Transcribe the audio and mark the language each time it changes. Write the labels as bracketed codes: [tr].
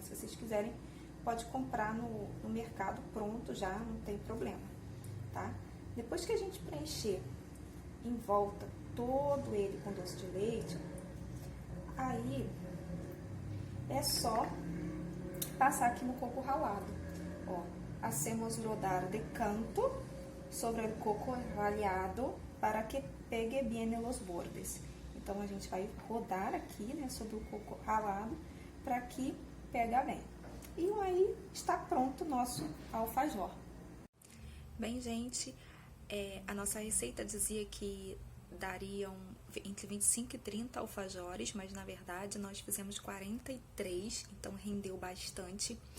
[pt] Se vocês quiserem, pode comprar no mercado pronto já, não tem problema, tá? Depois que a gente preencher em volta todo ele com doce de leite, aí é só passar aqui no coco ralado. [es] Ó, hacemos rodar de canto sobre o coco ralado para que pegue bien los bordes. [pt] Então, a gente vai rodar aqui, né, sobre o coco ralado para que pegue bem. E aí está pronto o nosso alfajor. Bem, gente, a nossa receita dizia que dariam entre 25 e 30 alfajores, mas na verdade nós fizemos 43, então rendeu bastante.